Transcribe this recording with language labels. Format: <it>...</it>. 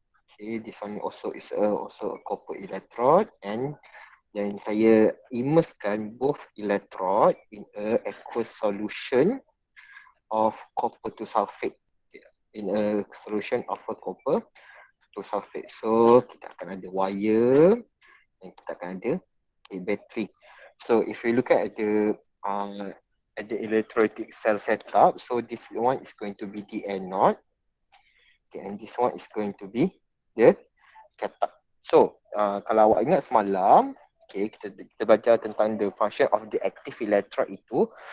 <en>Okay, this one also is also a copper electrode, and then</en> <ms>saya immersekan</ms> <en>both electrode in a aqueous solution of copper to sulfate, in a solution of a copper to sulfate.</en> <ms>So kita akan ada wire dan kita akan ada battery.</ms> <en>So if you look at the electrolytic cell setup, so this one is going to be the anode, okay, and this one is going to be the cathode.</en> <ms>So kalau awak ingat semalam, okay, kita belajar tentang</ms> <en>the function of the active electrode</en> <ms>itu.</ms>